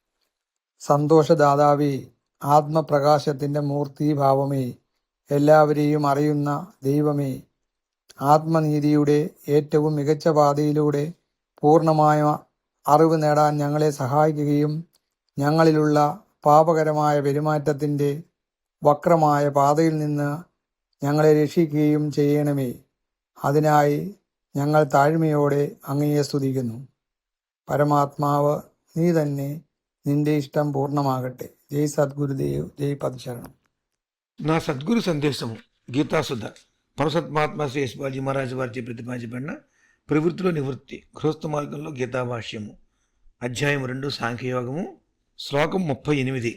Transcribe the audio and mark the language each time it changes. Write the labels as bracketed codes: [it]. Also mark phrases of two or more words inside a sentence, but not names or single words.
[ml] സന്തോഷദാതാവേ, ആത്മപ്രകാശത്തിൻ്റെ മൂർത്തീഭാവമേ, എല്ലാവരെയും അറിയുന്ന ദൈവമേ, ആത്മനീതിയുടെ ഏറ്റവും മികച്ച പാതയിലൂടെ പൂർണ്ണമായ അറിവ് നേടാൻ ഞങ്ങളെ സഹായിക്കുകയും ഞങ്ങളിലുള്ള പാപകരമായ പെരുമാറ്റത്തിൻ്റെ വക്രമായ പാതയിൽ നിന്ന് ഞങ്ങളെ രക്ഷിക്കുകയും ചെയ്യണമേ. അതിനായി ഞങ്ങൾ താഴ്മയോടെ അങ്ങയെ സ്തുതിക്കുന്നു. പരമാത്മാവ് നീ തന്നെ, നിന്റെ ഇഷ്ടം പൂർണ്ണമാഗട്ടെ. [te] జై సద్గురుదేవ్, జై పదశరణం. నా సద్గురు సందేశము గీతాసుధ పరసత్మాత్మ శ్రీ యశ్వాజీ మహారాజు వారిచే ప్రతిపాదించబడిన ప్రవృత్తిలో నివృత్తి గృహస్థ మార్గంలో గీతాభాష్యము అధ్యాయం 2 సాంఖ్యయోగము శ్లోకం 38.